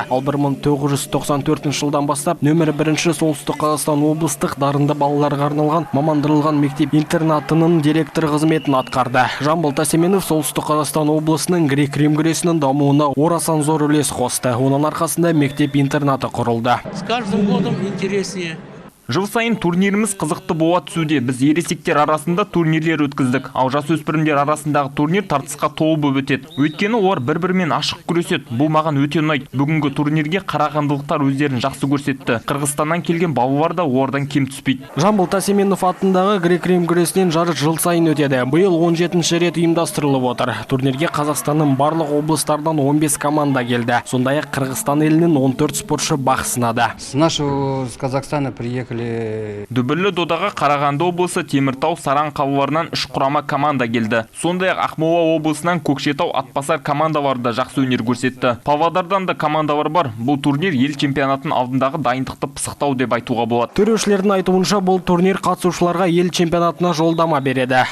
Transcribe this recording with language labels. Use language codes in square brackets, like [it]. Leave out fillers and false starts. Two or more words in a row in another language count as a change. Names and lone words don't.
[kk] Ал 1994 жылдан бастап нөмірі 1 Солтүстік Қазақстан облыстық дарынды балаларға арналған мамандырылған мектеп интернатының директор қызметін атқарды. Жамбыл Тасименов Солтүстік Қазақстан облысының грек-рим күресінің дамуына орасан зор үлес қосты. Оның арқасында мектеп интернаты құрылды. [ru] С каждым годом интереснее. [kk] Жыл сайын турниріміз қызықты бола түсуде. Біз ересектер арасында турнирлер өткіздік. Ал жасөспірімдер арасындағы турнир тартысқа толы болып өтеді. Өйткені олар бір-бірімен ашық күреседі. Бұл маған өте ұнайды. Бүгінгі турнирге қарағандылықтар өздерін жақсы көрсетті. Қырғызстаннан келген балалар да олардан кем түспейді. Жамбыл Тасименов атындағы грек-рим күресінен жарыс жыл сайын өтеді. Биыл 17-ші рет ұйымдастырылып отыр. Турнирге Қазақстанның барлық облыстардан 15 команда келді. Сондай-ақ Қырғызстан елінен 14 спортшы бақ сынады. [ru] С нашего Казахстана приехали. [kk] Дүбірлі додаға Қарағанды облысы, Теміртау, Саран қалаларынан 3 құрама команда келді. Сондай-ақ Ақмола облысынан Көкшетау, Атбасар командалары да жақсы өнер көрсетті. Павлодардан да командалар бар. Бұл турнир ел чемпионатын алдындағы дайындықты пысықтау деп айтуға болады. Төрешілердің айтуынша бұл турнир қатысушыларға ел чемпионатына жолдама береді.